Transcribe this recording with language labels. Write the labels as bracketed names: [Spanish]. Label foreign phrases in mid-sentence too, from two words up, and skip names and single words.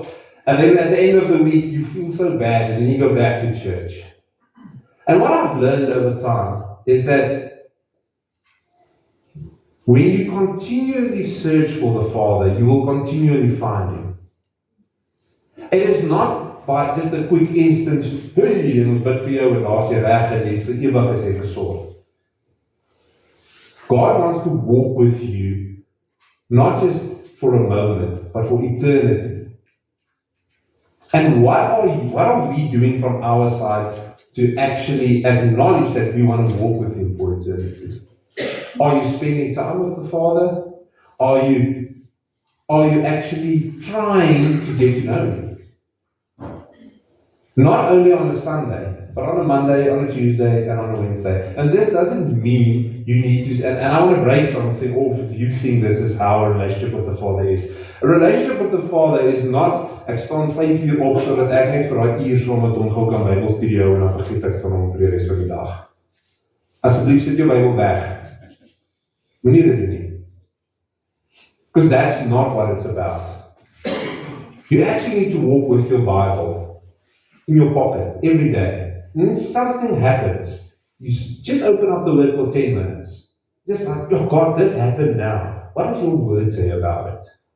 [English] And then at the end of the week, you feel so bad, and then you go back to church. And what I've learned over time is that When you continually search for the Father, you will continually find Him. It is not by just a quick instance, [Afrikaans] hey, en ons bid vir jou en daar's jy reg en jy's vir ewig as jy gesond. [English] God wants to walk with you, not just for a moment, but for eternity. And what are we doing from our side to actually acknowledge that we want to walk with Him for eternity? Are you spending time with the Father? Are you actually trying to get to know Him? Not only on a Sunday, but on a Monday, on a Tuesday, and on a Wednesday. And this doesn't mean you need to, and I want to break something off if you think this is how a relationship with the Father is. A relationship with the Father is not, [Afrikaans] ek staan 5 uur op, sodat ek net vir daai uur saam met hom gou kan Bybelstudie hou en dan vergeet ek van hom vir die res van die dag. Asseblief sit jou Bybel weg. Moenie dit doen nie. [English] Because that's not what it's about. You actually need to walk with your Bible in your pocket every day. And then something happens. You just open up the Word for 10 minutes. Just like, oh God, this happened now. What does your Word say about it?